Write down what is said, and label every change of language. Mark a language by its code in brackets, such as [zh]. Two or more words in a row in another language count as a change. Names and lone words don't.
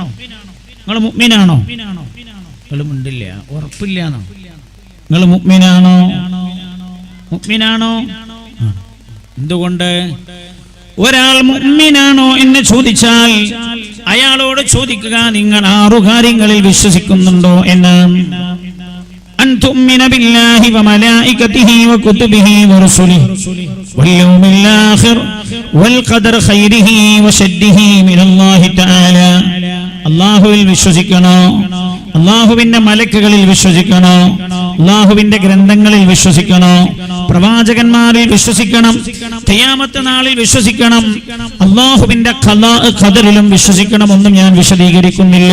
[ml] നിങ്ങൾ മുഅ്മിനാണോ? നിങ്ങൾ മിണ്ടില്ല, ഉറപ്പില്ലാന്നോ? നിങ്ങൾ മുഅ്മിനാണോ? മുഅ്മിനാണോ? എന്തുകൊണ്ട്? ഒരാൾ മുഅ്മിനാണോ എന്ന് ചോദിച്ചാൽ അയാളോട് ചോദിക്കുക, നിങ്ങൾ 6 കാര്യങ്ങളിൽ വിശ്വസിക്കുന്നുണ്ടോ എന്ന്. [ar] أن تؤمن بالله وملائكته وكتبه ورسله واليوم الآخر والقدر خيره وشره من الله تعالى. [ml] അല്ലാഹുവിൽ വിശ്വസിക്കണോ? അല്ലാഹുവിന്റെ മലക്കുകളിൽ വിശ്വസിക്കണോ? അല്ലാഹുവിന്റെ ഗ്രന്ഥങ്ങളിൽ വിശ്വസിക്കണോ? പ്രവാചകന്മാരിൽ വിശ്വസിക്കണം. ഖിയാമത്ത് നാളിൽ വിശ്വസിക്കണം. അല്ലാഹുവിന്റെ ഖദറിലും വിശ്വസിക്കണം. ഒന്നും ഞാൻ വിശദീകരിക്കുന്നില്ല.